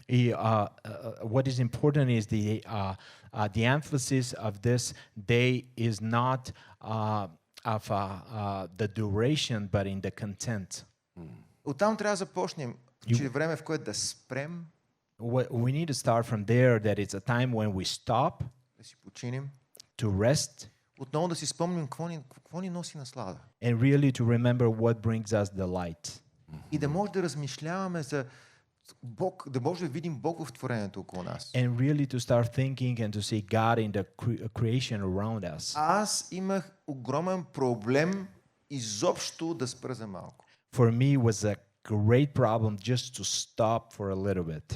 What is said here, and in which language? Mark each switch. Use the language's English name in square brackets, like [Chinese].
[English] И what is important is the emphasis of this day is not of the duration, but in the content. [Bulgarian] Оттам трябва да започнем, че е време, в което да спрем, [English] We need to start from there, that it's a time when we stop [Bulgarian] да си починем, [English] to rest [Bulgarian] отново да си спомним какво ни носи наслада. [English] and really to remember what brings us the light. [Bulgarian] И да може да размишляваме за Бог, да може да видим Бог в творението около нас. [English] And really to start thinking and to see God in the creation around us. [Bulgarian] Аз имах огромен проблем изобщо да спра за малко. [English] For me was a great problem just to stop for a little bit.